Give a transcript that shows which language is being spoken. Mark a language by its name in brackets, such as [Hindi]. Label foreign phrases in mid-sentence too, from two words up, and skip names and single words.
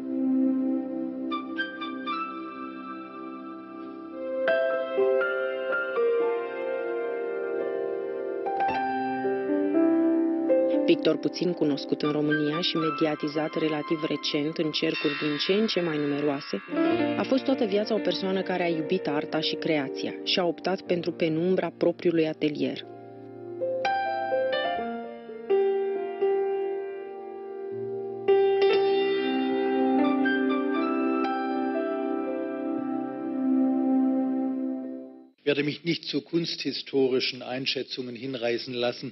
[Romanian] Pictor puțin cunoscut în România și mediatizat relativ recent în cercuri din ce în ce mai numeroase, a fost toată viața o persoană care a iubit arta și creația și a optat pentru penumbra propriului atelier. [German] Ich werde mich nicht zu kunsthistorischen Einschätzungen hinreißen lassen.